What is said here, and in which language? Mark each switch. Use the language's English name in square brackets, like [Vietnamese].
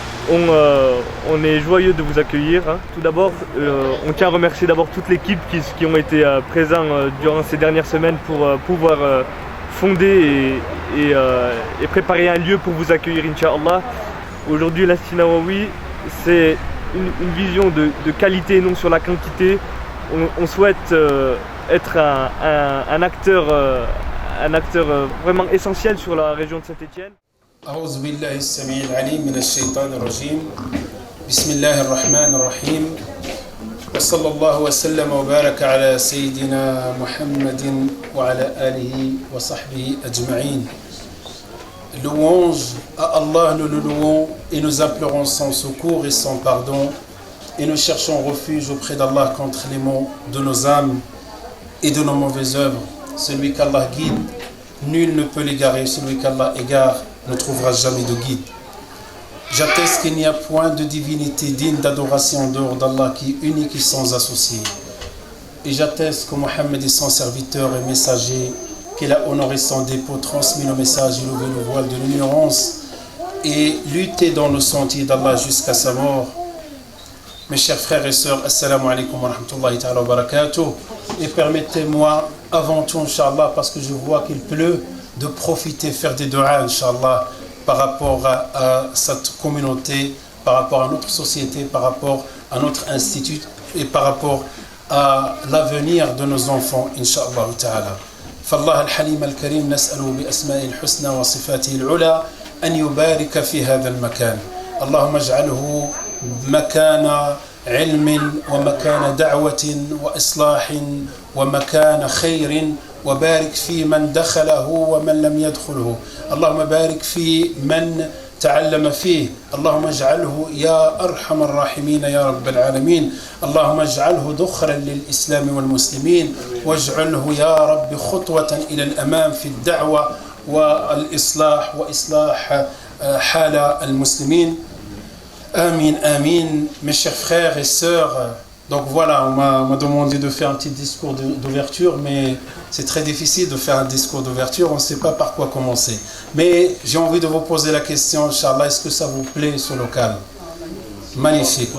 [French] On est joyeux de vous accueillir. Tout d'abord, on tient à remercier d'abord toute l'équipe qui ont été présents durant ces dernières semaines pour pouvoir fonder et préparer un lieu pour vous accueillir, Inch'Allah. Aujourd'hui, l'Institut Nawawi, c'est une vision de qualité et non sur la quantité. On souhaite être un acteur vraiment essentiel sur la région de Saint-Étienne. [Arabic] أعوذ بالله السميع العليم من الشيطان الرجيم بسم الله الرحمن الرحيم وصلى الله وسلم وبارك على سيدنا محمد وعلى آله وصحبه أجمعين. [French] Louange à Allah, nous le louons et nous implorons son secours et son pardon. et nous cherchons refuge auprès d'Allah contre les maux de nos âmes et de nos mauvaises œuvres. Celui qu'Allah guide, nul ne peut l'égarer. Celui qu'Allah égare ne trouvera jamais de guide. J'atteste qu'il n'y a point de divinité digne d'adoration en dehors d'Allah, qui est unique et sans associé. Et j'atteste que Mohammed est son serviteur et messager, qu'il a honoré son dépôt, transmis le message et levé le voile de l'ignorance et lutté dans le sentier d'Allah jusqu'à sa mort. Mes chers frères et sœurs, [Arabic] assalamu alaikum wa rahmatullahi ta'ala wa barakatuh. [French] Et permettez-moi, avant tout, Inch'Allah, parce que je vois qu'il pleut, de profiter, faire des du'as, Inch'Allah, par rapport à cette communauté, par rapport à notre société, par rapport à notre institut et par rapport à l'avenir de nos enfants, Inch'Allah ta'ala. [Arabic] فالله الحليم الكريم نسأله بأسمائه الحسنى وصفاته العلى أن يبارك في هذا المكان. اللهم اجعله مكان علم ومكان دعوة وإصلاح ومكان خير، وبارك في من دخله ومن لم يدخله. اللهم بارك في من تعلم فيه. اللهم اجعله يا أرحم الراحمين يا رب العالمين. اللهم اجعله ذخرا للإسلام والمسلمين، واجعله يا رب خطوة إلى الأمام في الدعوة والإصلاح وإصلاح حال المسلمين. Amin, amin. [French] Mes chers frères et sœurs, donc voilà, on m'a demandé de faire un petit discours d'ouverture, mais c'est très difficile de faire un discours d'ouverture, on ne sait pas par quoi commencer. Mais j'ai envie de vous poser la question, Inch'Allah, est-ce que ça vous plaît ce local? Magnifique.